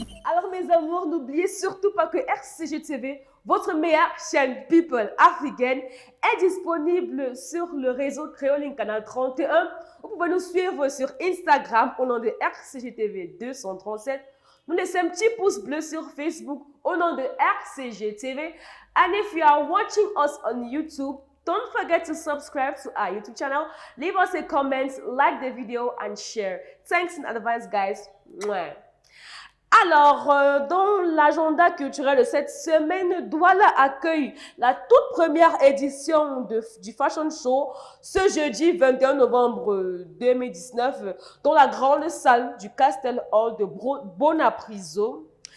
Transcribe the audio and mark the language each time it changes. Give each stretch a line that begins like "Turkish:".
French: Alors mes amours, n'oubliez surtout pas que RCG TV, votre meilleure chaîne people africaine, est disponible sur le réseau Créoline Canal 31. Vous pouvez nous suivre sur Instagram au nom de RCG TV 237. Nous laissez un petit pouce bleu sur Facebook au nom de RCG TV.
English: And if you are watching us on YouTube, don't forget to subscribe to our YouTube channel. Leave us a comment, like the video and share. Thanks in advance, guys. Mwah.
French: Alors, dans l'agenda culturel de cette semaine, Douala accueille la toute première édition du Fashion Show ce jeudi 21 novembre 2019 dans la grande salle du Castel Hall de Bonapriso.